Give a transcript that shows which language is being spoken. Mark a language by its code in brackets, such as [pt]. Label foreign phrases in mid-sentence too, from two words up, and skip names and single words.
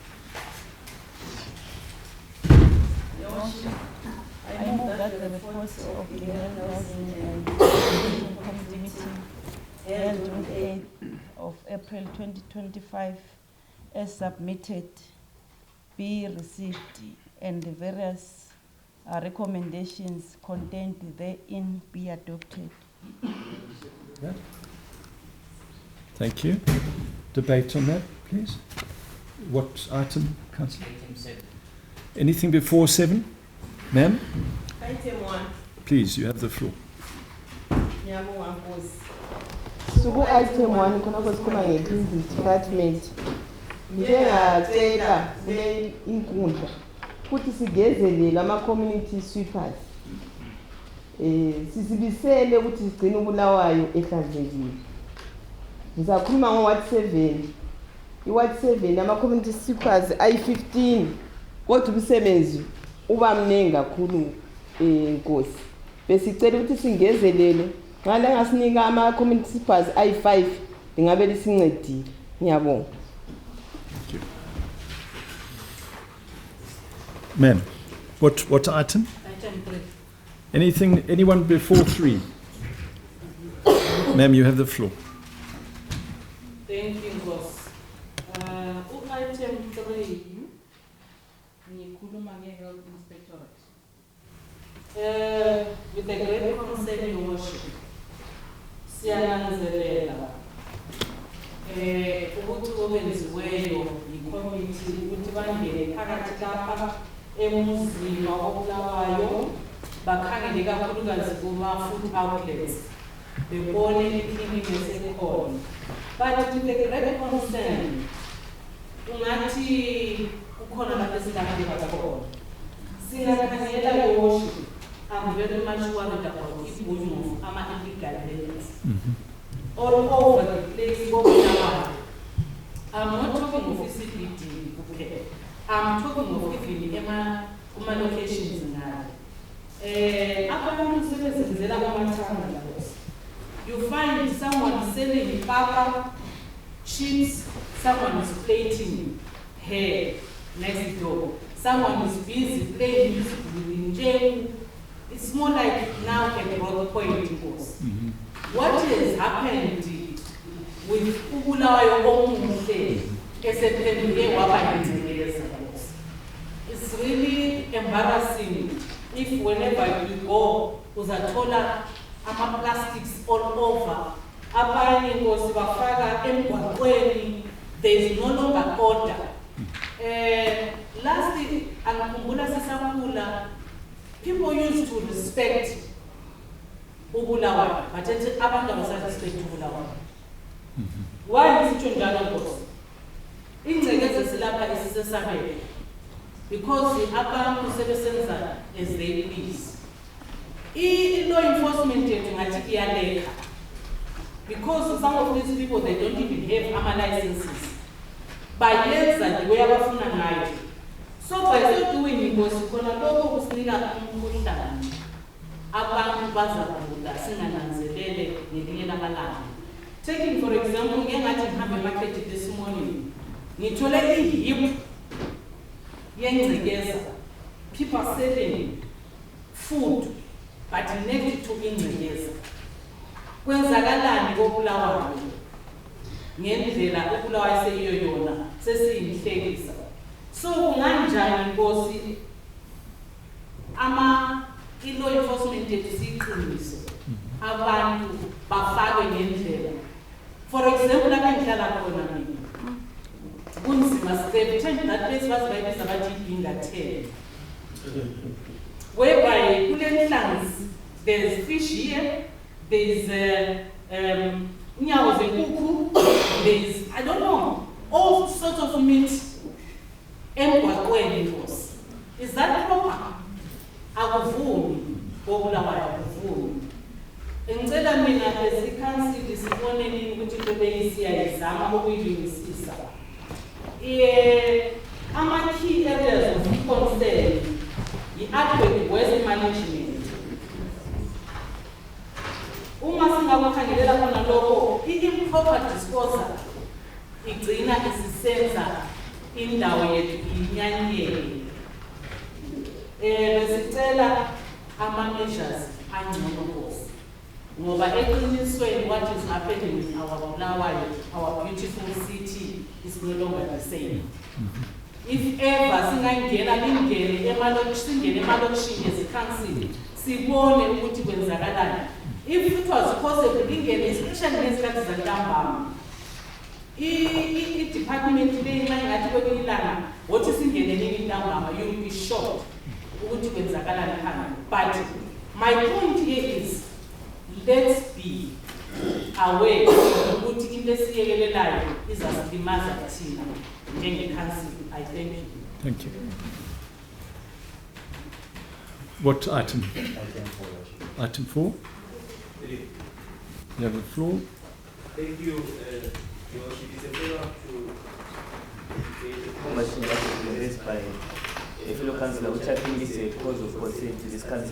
[en] I move that the reports of the Health, Housing and Education Committee meeting held on the 8th of April 2025 as submitted be received and the various recommendations contained therein be adopted. Yeah. Thank you. Debate on that, please. What item, Councillor? Item 7. Anything before 7? Ma'am? Item 1. Please, you have the floor. [nd] Ngiyabonga Nkosi. So item 1 khona kwesikhuluma nge- [en] cleansing department. [nd] Ngiyacela kule inkundla ukuthi sigezelele ama- [en] community sweepers. [nd] Sisibisele ukuthi sigcine uBulawayo ehlanzekile. Ngizakhuluma ngo-Ward 7. I-Ward 7 ama- [en] community sweepers [nd] ayi-15 kodwa umsebenzi uba mningi kakhulu Nkosi. Besicela ukuthi singezelele ngale ngasinika ama- [en] community sweepers [nd] ayi-5 lingabe lisincedile. Ngiyabonga. [en] Ma'am, what item? Item 3. Anyone before 3? Ma'am, you have the floor. Thank you, Boss. Item 3. [nd] Ngikhuluma nge-Health Inspectorate. [en] With a great concern, Your Worship, [nd] siyananzelela ukuthi okwenziweyo yi-committee ukuthi bangene phakathi lapha emuzini wakoBulawayo bakhangele kakhulukazi kuma- [en] food outlets [nd] bebone i-cleaning esekhona. [en] But with a great concern, [nd] ungathi kukhona lapho esingakhangela khona. [en] Singakhangela Your Worship, I'm very much worried about issue of ama-illegal levels. All over the place, I'm not talking of CBD, okay? I'm talking of even my locations in you find someone selling papa, chips, someone is plating hair next door, someone is busy playing music within jail. It's more like now a broad point. [nd] What has happened with uBulawayo omuhle esephenduke waba yincineleza? [en] It's really embarrassing if whenever you go [nd] uzathola ama-plastics [en] all over. [nd] Abanye Nkosi bafaka emgwaqweni, [en] there is no longer order. Lastly, [nd] angikhumbula sisakhula, [en] people used to respect uBulawayo, but [nd] abantu abasarespect uBulawayo. [en] Why is it [nd] njalo Nkosi? Ingcekeza silapha isisesabele because abantu sebesenza [en] as they please. I-law enforcement [nd] yethu ngathi iyaleka [en] because some of these people, they don't even have ama-licenses. [nd] Bayenza [en] the way [nd] abafuna ngayo. [en] So by so doing [nd] Nkosi khona lokho kusinika umkhuhlane. Abantu bazagula singananzelele ngelinye lamalanga. [en] Taking for example, [nd] ngeke ngathi ngihambe emarket [en] this morning, [nd] ngithole ihip yengcekeza, [en] people are selling food but next to ingcekeza. [nd] Kwenzakalani koBulawayo ngendlela uBulawayo seyiyo yona sesiyinhlekisa. So kunganjani Nkosi i- [en] law enforcement [nd] yethu siyiqinise abantu bafakwe ngendlela. [en] For example, [nd] lapha engihlala khona mina kunzima, [en] they've changed that place [nd] bazibayibiza bathi i-Bingatel, [en] whereby [nd] kule nhlanzi [en] there's fish here, there's [nd] nyawo zenkukhu, [en] there's I don't know, all sorts of meat [nd] emgwaqweni Nkosi. [en] Is that proper? [nd] Akuvumi koBulawayo, akuvumi. Ngicela mina as i-council sibone nini ukuthi into beyisiyayizama ukuyilungisisa. [en] Ama-key areas of concern yi-adequate waste management. [nd] Uma singakukhangelela khona lokho, i-improper disposal igcina isisenza indawo yethu inyanyeke. Besicela ama-measures angcono ngoba eqinisweni [en] what is happening in our Bulawayo, our beautiful city is no longer the same. If ever [nd] singangena lingene emalokishini [en] as a council [nd] sibone ukuthi kwenzakalani. [en] If it was possible lingene especially [nd] ngesikhathi zantambama. I-department leyi mangathi kwelinye ilanga wothi singene nini ntambama, [en] you'll be shocked [nd] ukuthi kwenzakalani khona. [en] But my point here is let's be aware [nd] ukuthi into esiyekelelayo izasilimaza thina njenge-council. [en] I thank you. Thank you. What item? Item 4. You have the floor. Thank you, Your Worship. It's a follow-up to the motion that was raised by a fellow councillor, which I think is a cause of concern to this council.